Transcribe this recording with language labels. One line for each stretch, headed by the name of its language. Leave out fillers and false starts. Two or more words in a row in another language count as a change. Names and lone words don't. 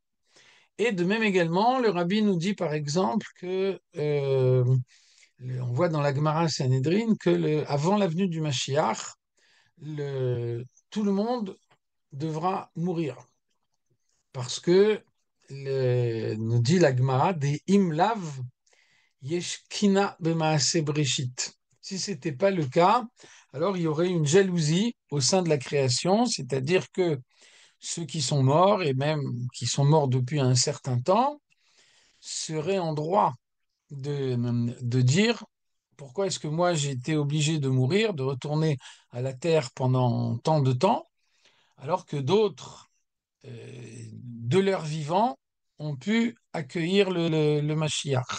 French: Et de même également, le rabbi nous dit par exemple que, on voit dans la Gemara Sanhedrin que avant la venue du Mashiach, tout le monde devra mourir. Parce que, nous dit la Gemara,
Hebrew: דאי לאו יש קנאה במעשה בראשית.
French: Si ce n'était pas le cas, alors il y aurait une jalousie au sein de la création, c'est-à-dire que ceux qui sont morts, et même qui sont morts depuis un certain temps, seraient en droit de dire pourquoi est-ce que moi j'ai été obligé de mourir, de retourner à la terre pendant tant de temps, alors que d'autres, de leur vivant, ont pu accueillir le Mashiach.